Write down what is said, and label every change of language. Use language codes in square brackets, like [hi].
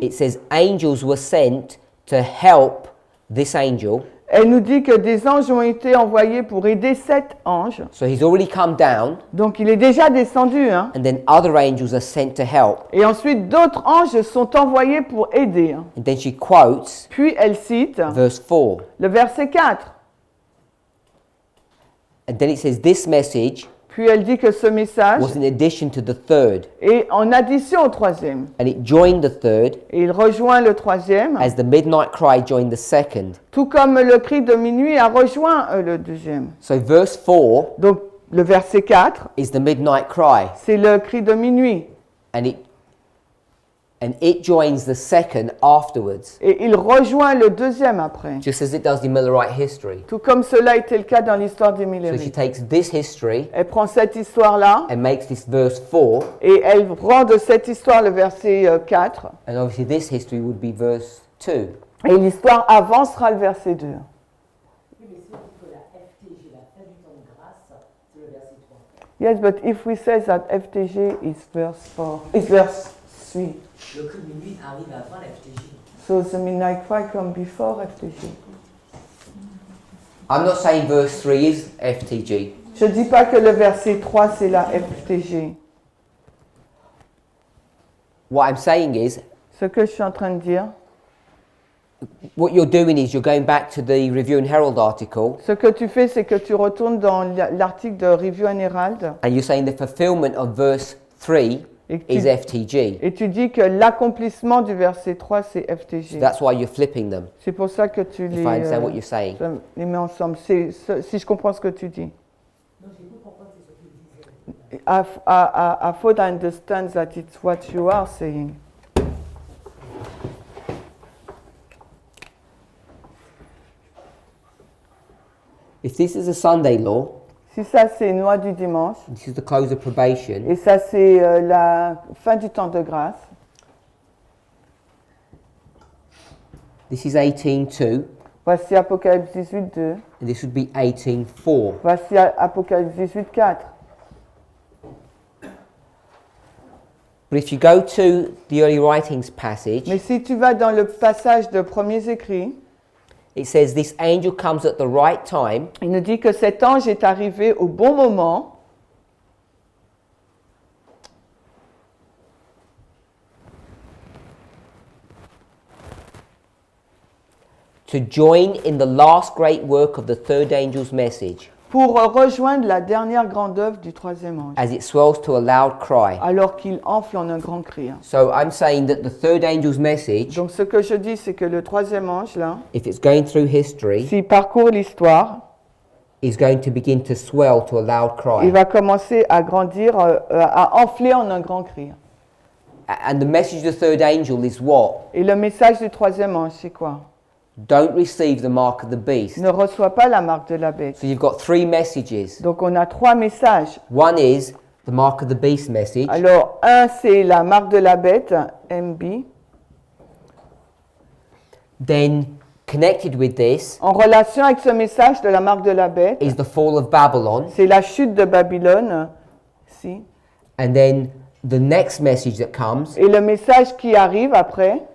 [en] it says angels were sent to help this angel. [fr] elle nous dit que des anges ont été envoyés pour aider cet ange. [en] So he's already come down, [fr] Donc il est déjà descendu. Hein. [en] and then other angels are sent to help. [fr] Et ensuite, d'autres anges sont envoyés pour aider. Hein. [en] And then she quotes [fr] Puis elle cite [en] verse 4. [fr] le verset 4. [en] And then it says this message [fr] Puis elle dit que ce message [en] was in addition to the third. [fr] est en addition au troisième. [en] And it joined the third [fr] Et il rejoint le troisième, [en] as the midnight cry joined the second. [fr] tout comme le cri de minuit a rejoint le deuxième. [en] So verse 4 [fr] Donc le verset 4, [en] is the midnight cry. [fr] c'est le cri de minuit. [en] And it joins the second afterwards. [fr] Et il rejoint le deuxième après. [en] Just as it does in Millerite history. [fr] Tout comme cela était le cas dans l'histoire des [en] So she [fr] Millerites. [en] takes this history [fr] Elle prend cette histoire-là [en] and makes this verse 4. [fr] et elle rend de cette histoire le verset 4. [en] And obviously this history would be verse 2. [fr] Et l'histoire avancera le verset 2. Oui, mais si on dit que la FTG, la fin du temps de grâce, c'est le verset 3. [en] Yes, but if we say that FTG is verse 4, is verse 3. [fr] Le cri de minuit arrive avant la FTG. [en] So the midnight cry come before FTG. I'm not saying verse 3 is FTG. [fr] Je ne dis pas que le verset 3 c'est la FTG. [en] What I'm saying is, [fr] Ce que je suis en train de dire, [en] what you're doing is you're going back to the Review and Herald article [fr] ce que tu fais, c'est que tu retournes dans l'article de Review and Herald [en] and you're saying the fulfillment of verse 3 [fr] et [en] is [fr] tu, [en] FTG. [fr] et tu dis que l'accomplissement du verset 3 c'est [en] So [fr] FTG. [en] that's why you're flipping them, [fr] C'est pour ça que tu [en] if I understand what [fr] les, [en] you're saying. [fr] les mets ensemble. Si je comprends ce que tu dis. Non, j'ai pas compris ce que tu disais. [en] I thought I understand that it's what you are saying. If this is a Sunday law, [fr] Si ça c'est une loi du dimanche, [en] this is the close of probation, [fr] et ça c'est la fin du temps de grâce, [en] this is 18:2, [fr] voici Apocalypse 18.2, [en] and this would be 18:4. [fr] voici Apocalypse 18.4. [en] But if you go to the early writings passage, [fr] Mais si tu vas dans le passage de premiers écrits, [en] it says this angel comes at the right time [fr] il nous dit que cet ange est arrivé au bon moment [en] to join in the last great work of the third angel's message, [fr] pour rejoindre la dernière grande œuvre du troisième ange, [en] as it swells to a loud cry. [fr] alors qu'il enfle en un grand cri. [en] So I'm saying that the third angel's message, [fr] Donc ce que je dis, c'est que le troisième ange, là, [en] if it's going through history, [fr] s'il parcourt l'histoire, [en] is going to begin to swell to a loud [fr] il [en] cry. [fr] va commencer à grandir, à enfler en un grand cri. [en] And the message of the third angel is what? [fr] Et le message du troisième ange, c'est quoi? [en] Don't receive the mark of the beast. [fr] Ne reçois pas la marque de la bête. [en] So you've got three messages. [fr] Donc on a trois messages. [en] One is the mark of the beast message. [fr] Alors, un, c'est la marque de la bête, MB. [en] Then connected with this [fr] En relation avec ce message de la marque de la bête, [en] is the fall of Babylon. [fr] c'est la chute de Babylone. Si. [en] And then the next message that comes [fr] Et le message qui arrive après